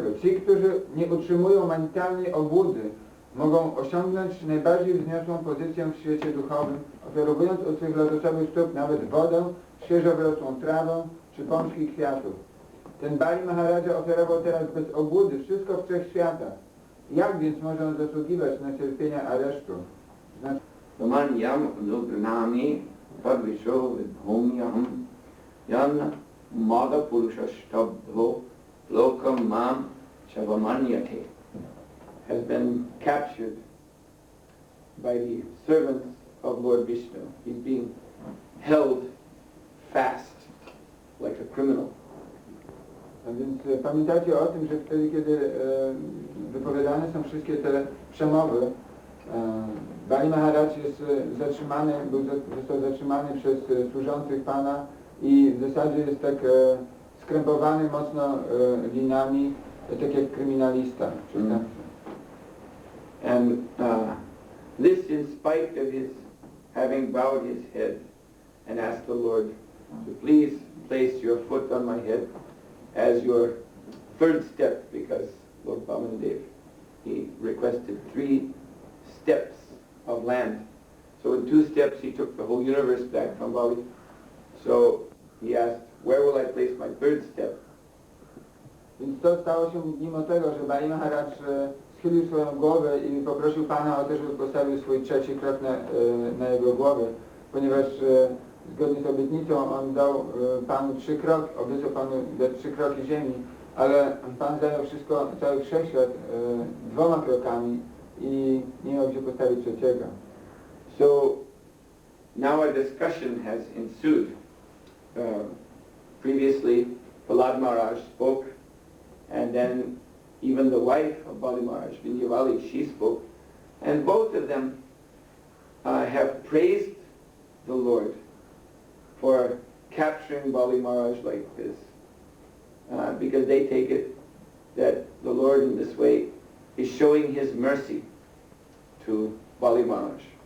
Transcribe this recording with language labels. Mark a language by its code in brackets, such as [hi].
[pl] Ci, którzy nie utrzymują manitalnej obłudy, mogą osiągnąć najbardziej wzniosłą pozycję w świecie duchowym, ofiarowując od swych lotosowych stóp nawet wodę, świeżo wyrosłą trawę czy pączki kwiatów. Ten Bali Maharadża ofiarował teraz bez obłudy wszystko wszechświata. Jak więc może on zasługiwać na cierpienia aresztu? [sa] Samanyam nugnami padvisho vidbhumyam yan mada purusha stabdho lokam mam shavamanyate [en] has been captured by the servants of Lord Vishnu. He's being held fast like a criminal. [pl] A więc pamiętajcie o tym, że wtedy, kiedy wypowiadane są wszystkie te przemowy, Bali Maharaj jest zatrzymany, został zatrzymany przez służących Pana i w zasadzie jest tak skrępowany mocno linami, tak jak kryminalista. [en] And this in spite of his having bowed his head and asked the Lord to please place your foot on my head as your third step, because Lord Vamandev, he requested 3 steps of land. So in 2 steps he took the whole universe back from Bali. So he asked, where will I place my third step? [pl] Więc to stało się mimo tego, że Bali Maharaj schylił swoją głowę i poprosił Pana o to, żeby postawił swój trzeci krok na jego głowę, ponieważ zgodnie z obietnicą on dał Panu 3 kroki, obiecał Panu dać 3 kroki ziemi, ale Pan zajął wszystko, cały wszechświat 2 krokami i nie miał gdzie postawić trzeciego. [en] So now a discussion has ensued. Previously, Prahlad Maharaj spoke, and then even the wife of Bali Maharaj, Vindhyavali, she spoke, and both of them have praised the Lord for capturing Bali Maharaj like this, because they take it that the Lord in this way is showing his mercy to Bali Maharaj.